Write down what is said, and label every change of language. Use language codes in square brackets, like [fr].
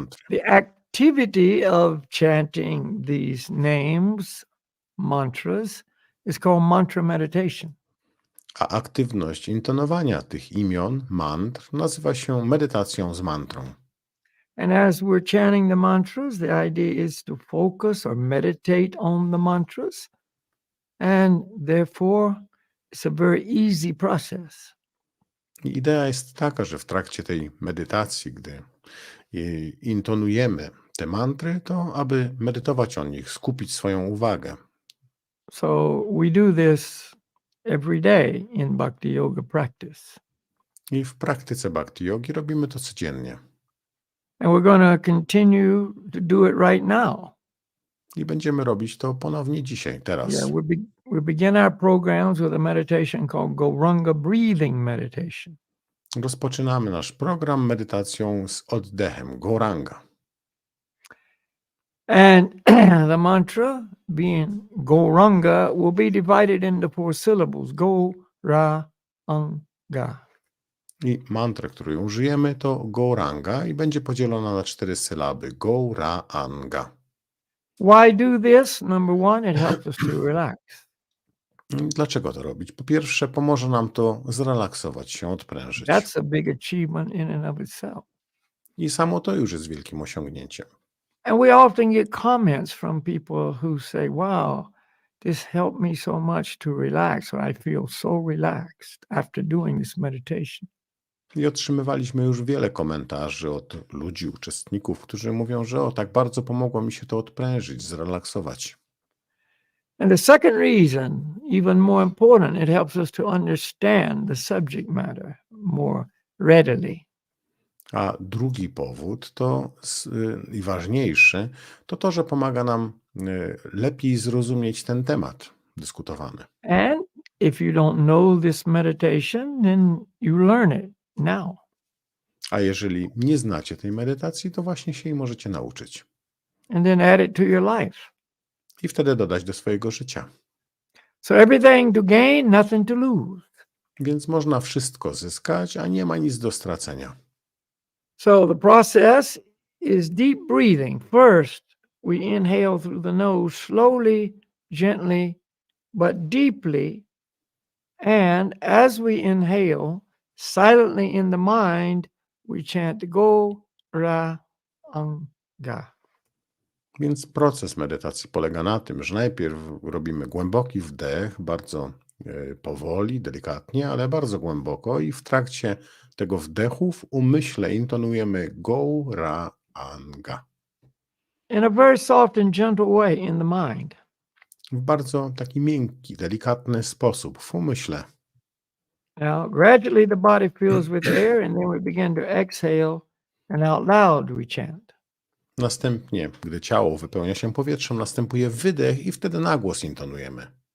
[en] The activity of chanting these names, mantras, is called mantra meditation. [pl] A aktywność intonowania tych imion, mantr, nazywa się medytacją z mantrą. [en] And as we're chanting the mantras, the idea is to focus or meditate on the mantras. And therefore, it's a very easy process. [pl] I idea jest taka, że w trakcie tej medytacji, gdy intonujemy te mantry, to aby medytować o nich, skupić swoją uwagę. [en] So we do this every day in bhakti yoga practice. [pl] I w praktyce bhakti yogi robimy to codziennie. [en] And we're going to continue to do it right now. [pl] I będziemy robić to ponownie dzisiaj, [en] Yeah, [pl] teraz. [en] we begin our programs with a meditation called Goranga breathing meditation. [pl] Rozpoczynamy nasz program medytacją z oddechem, goranga. [en] And the mantra, being Goranga, will be divided into 4 syllables. Go, ra, anga. [pl] I mantrę, której użyjemy, to goranga i będzie podzielona na 4 sylaby. Goranga. [en] Why do this? Number 1, it helps us to relax. [pl] Dlaczego to robić? Po pierwsze, pomoże nam to zrelaksować się, odprężyć. [en] That's a big achievement in and of itself. [pl] I samo to już jest wielkim osiągnięciem. [en] And we often get comments from people who say, wow, this helped me so much to relax, or I feel so relaxed after doing this meditation. [pl] I otrzymywaliśmy już wiele komentarzy od ludzi, uczestników, którzy mówią, że tak bardzo pomogło mi się to odprężyć, zrelaksować. [en] And the second reason, even more important, it helps us to understand the subject matter more readily. [pl] A drugi powód i ważniejszy, to to, że pomaga nam lepiej zrozumieć ten temat dyskutowany. [en] And if you don't know this meditation, then you learn it now. [pl] A jeżeli nie znacie tej medytacji, to właśnie się jej możecie nauczyć. [en] And then add it to your life. [pl] I wtedy dodać do swojego życia. [en] So everything to gain, nothing to lose. [pl] Więc można wszystko zyskać, a nie ma nic do stracenia. [en] So the process is deep breathing. First, we inhale through the nose slowly, gently, but deeply. And as we inhale, silently in the mind, we chant go, ra, anga. [pl] Więc proces medytacji polega na tym, że najpierw robimy głęboki wdech, bardzo powoli, delikatnie, ale bardzo głęboko i w trakcie tego wdechu w umyśle intonujemy go, ra, anga. [en] In a very soft and gentle way in the mind. [pl] W bardzo taki miękki, delikatny sposób w umyśle. [en] Now, gradually the body fills with air, and then we begin to exhale, and out loud we chant. [pl] Następnie, gdy ciało wypełnia się powietrzem, następuje wydech i wtedy na głos intonujemy.